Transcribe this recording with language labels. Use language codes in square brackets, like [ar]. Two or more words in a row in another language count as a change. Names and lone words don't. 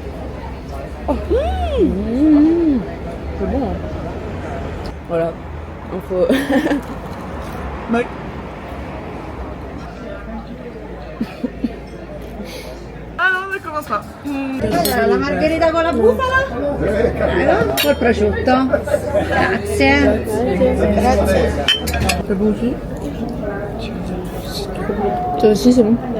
[fr] C'est bon. Hein. Voilà. Il faut. Mec. Ah non, ne commence pas. [it] La margherita con la bufala? Col prosciutto. Grazie. Grazie. [fr] C'est bon aussi? Toi aussi, c'est bon.